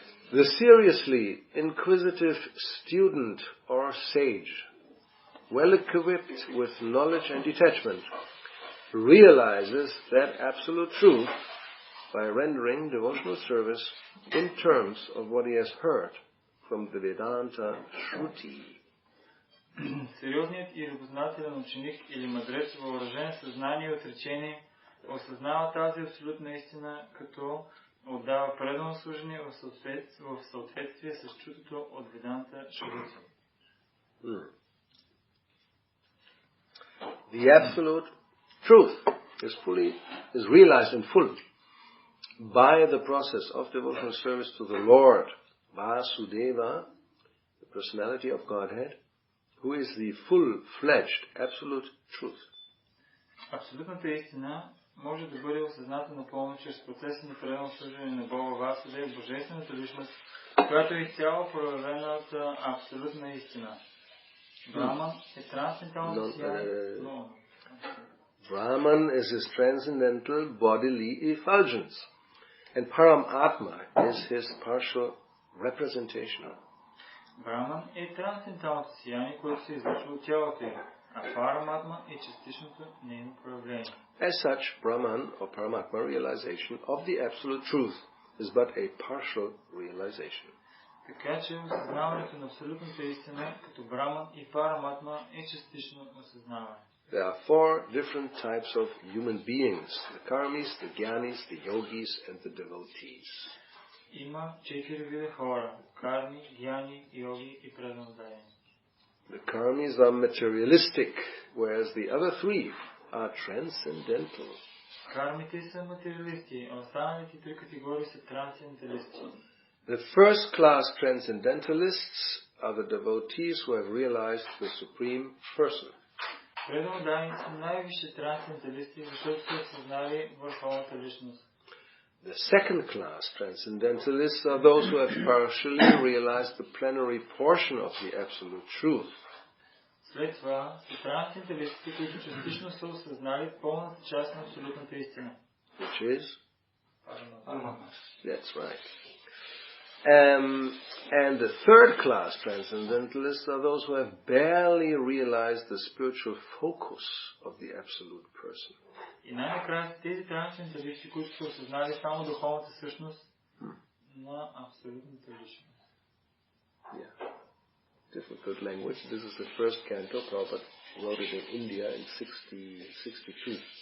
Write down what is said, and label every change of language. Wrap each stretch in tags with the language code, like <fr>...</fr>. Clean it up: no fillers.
<en>The seriously inquisitive student or sage, well equipped with knowledge and detachment, realizes that absolute truth by rendering devotional service in terms of what he has heard from the Vedanta Shruti.</en> <bg>Сериозният и любознателен ученик или мъдрец, въоръжен със знание и отречение, осъзнава тази абсолютна истина, като отдава предано служене в съответствие с чутото от Веданта Шрути.</bg> <en>The absolute truth is realized in full by the process of devotional service to the Lord Vasudeva, the personality of Godhead, who is the full-fledged absolute truth.</en> <bg>Абсолютната истина може да бъде осъзната напълно чрез процеса на предано служене на Бога Васудева, божествената личност, която е изцяло проявената абсолютна истина.</bg> <en>Brahman</en> <bg>е трансцендентално сияние.</bg> <en>Brahman is his transcendental bodily effulgence, and Param Atma is his partial representation.</en> <bg>Браман е трансценденталното сияние, което се излъчва от тялото им, а Параматма е частичното нейно проявление.</bg> <en>As such, Brahman or Paramatma realization of the absolute truth is but a partial realization.</en> <bg>Така че осъзнаването на абсолютната истина като Браман и Параматма е частично осъзнаване.</bg> <en>There are four different types of human beings: the karmis, the jnanis, the yogis, and the devotees.</en> <bg>Има 4 вида хора: карми, гьяни, йоги и преданодаяни.</bg> <en>The karmis are materialistic, whereas the other three are transcendental.</en> <bg>Кармите са материалисти, а останалите 3 категории са трансценденталисти.</bg> <en>The first class transcendentalists are the devotees who have realized the Supreme Person.</en> <bg>Преданодаяни са най-висши трансценденталисти, защото са осъзнали върховната личност.</bg> <en>The second class transcendentalists are those who have partially realized the plenary portion of the absolute truth.</en> <bg>След това са трансценденталистите, които частично са осъзнали пълната част на абсолютната истина.</bg> <en>Which is? That's right. And the third class transcendentalists are those who have barely realized the spiritual focus of the absolute person.</en> <bg>И най-накрая са тези трансценденталисти, които са осъзнали само духовната същност на абсолютната личност.</bg> <en>Yeah. Difficult language. This is the first canto. Prabhupada wrote it in India in 1962.</en>